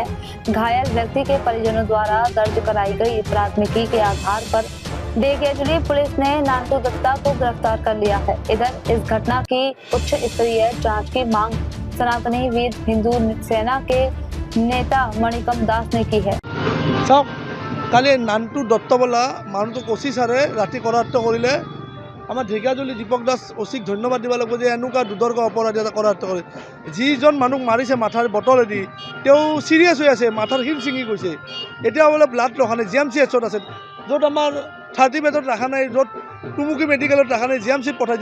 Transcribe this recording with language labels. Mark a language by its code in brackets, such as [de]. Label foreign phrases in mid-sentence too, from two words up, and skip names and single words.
[hi] घायल व्यक्ति के परिजनों द्वारा दर्ज कराई गई प्राथमिकी के आधार पर डेकियाजुली पुलिस ने नांटू दत्ता को गिरफ्तार कर लिया है। इधर इस घटना की उच्च स्तरीय जांच की मांग सनातनी वीर हिंदू सेना के नेता मणिकम दास ने की है। [as] চাওক কালি নানটু দত্ত বোলা মানুহটোক অচি ছাৰে ৰাতি কৰায়ত্ব কৰিলে। আমাৰ ঢেকিয়াজুলি দীপক দাস অচিক ধন্যবাদ দিব লাগিব যে এনেকুৱা দুৰ্ধৰ্ষ অপৰাধী এটা কৰায়ত্ব কৰে। যিজন মানুহক মাৰিছে মাথাৰ বটলেদি তেওঁ চিৰিয়াছ হৈ আছে, মাথাৰ শিৰ ছিঙি গৈছে। এতিয়া বোলে ব্লাড ৰখা নাই, GMCHত আছে, য'ত আমাৰ 30 বেডত ৰখা নাই, য'ত টুমুকি মেডিকেলত ৰখা নাই, GMCত পঠাইছে।